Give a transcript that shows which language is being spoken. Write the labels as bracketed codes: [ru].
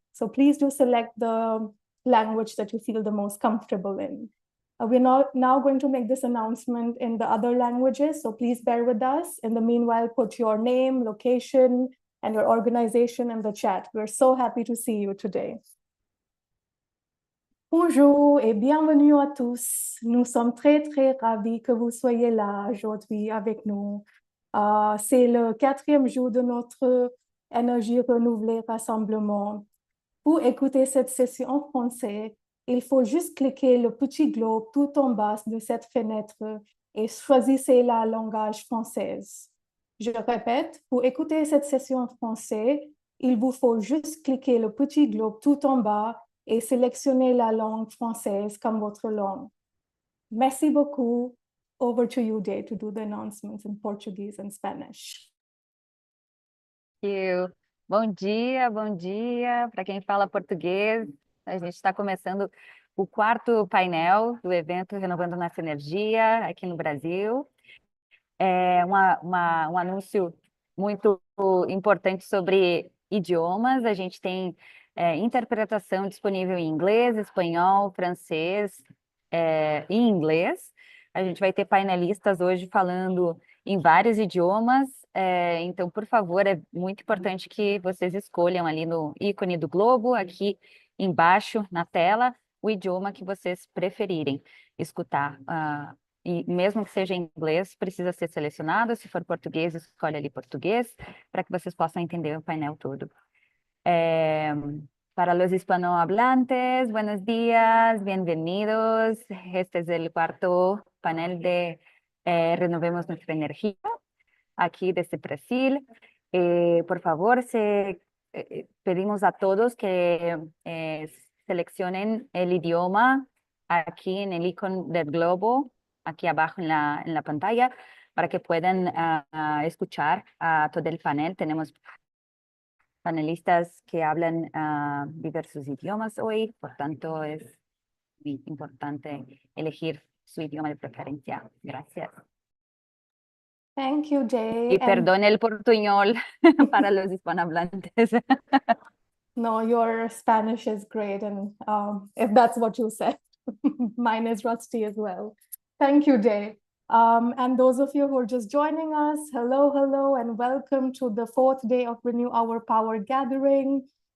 [en] So please do select the language that you feel the most comfortable in. We're now going to make this announcement in the other languages, so please bear with us. In the meanwhile, put your name, location, and your organization in the chat. We're so happy to see you today. [fr] Bonjour et bienvenue à tous. Nous sommes très ravis que vous soyez là aujourd'hui avec nous. C'est le 4e jour de notre énergie renouvelée rassemblement. Pour écouter cette session en français, il faut juste cliquer le petit globe tout en bas de cette fenêtre et choisissez la langage française. Je répète, pour écouter cette session en français, il vous faut juste cliquer le petit globe tout en bas et sélectionner la langue française comme votre langue. Merci beaucoup. [en] Over to you, Day, to do the announcements in Portuguese and Spanish. Thank you. [pt] Bom dia para quem fala português. A gente está começando o 4º painel do evento Renovando Nossa Energia aqui no Brasil. É um anúncio muito importante sobre idiomas. A gente tem interpretação disponível em inglês, espanhol, francês e inglês. A gente vai ter painelistas hoje falando em vários idiomas. Então, por favor, é muito importante que vocês escolham ali no ícone do globo, aqui embaixo na tela, o idioma que vocês preferirem escutar. E mesmo que seja em inglês, precisa ser selecionado. Se for português, escolhe ali português, para que vocês possam entender o painel todo. [es] Para los hispanohablantes, buenos días, bienvenidos. Este es el 4º panel de Renovemos Nuestra Energía, aquí desde Brasil. Por favor, pedimos a todos que seleccionen el idioma aquí en el icono del globo, aquí abajo en la pantalla, para que puedan escuchar todo el panel. Tenemos panelistas que hablan diversos idiomas hoy, por tanto es muy importante elegir su idioma de preferencia. Gracias. [en] Thank you, Day. [es] Y perdone el portuñol para los hispanohablantes. [en] No, your Spanish is great, and if that's what you said, mine is rusty as well. Thank you, Day. And those of you who are just joining us, hello, and welcome to the 4th day of Renew Our Power gathering.